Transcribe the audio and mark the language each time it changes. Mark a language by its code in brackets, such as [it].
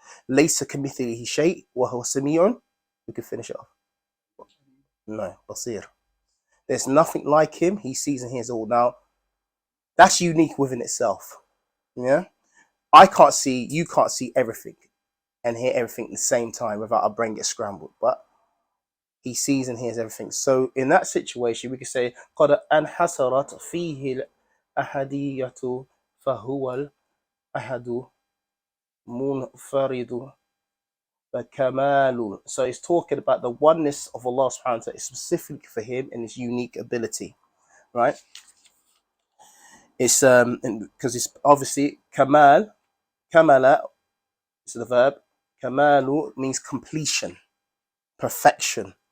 [ar] Laysa kamithlihi shay wa huwa sami'un. [en] We can finish it off. No, [ar] basir. [en] There's nothing like him. He sees and hears all. Now, that's unique within itself. Yeah. I can't see, you can't see everything and hear everything at the same time without our brain gets scrambled. But he sees and hears everything. So in that situation, we could say, [ar] قَدْ أَنْحَسَرَتْ فِيهِ الْأَحَدِيَّةُ فَهُوَ الْأَحَدُ مُنْفَرِدُ فَكَمَالُ. [en] So it's talking about the oneness of Allah subhanahu wa ta'ala, specific for him and his unique ability, right? It's because it's obviously kamal, kamala is the verb. Kamalu means completion, perfection.